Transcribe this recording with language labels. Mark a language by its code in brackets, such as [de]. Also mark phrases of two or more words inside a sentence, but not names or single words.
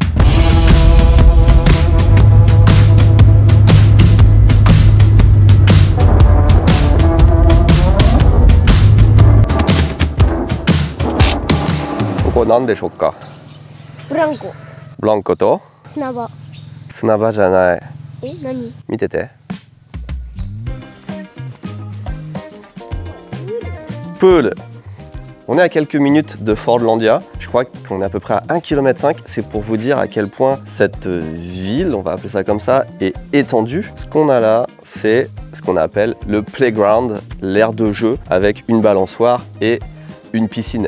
[ja] Branco. ブランコと? 砂場。砂場じゃない。え、何？見てて。Pool. [fr] On est à quelques minutes de Fordlandia. Je crois qu'on est à peu près à 1,5 km. C'est pour vous dire à quel point cette ville, on va appeler ça comme ça, est étendue. Ce qu'on a là, c'est ce qu'on appelle le playground, l'aire de jeu, avec une balançoire et une piscine.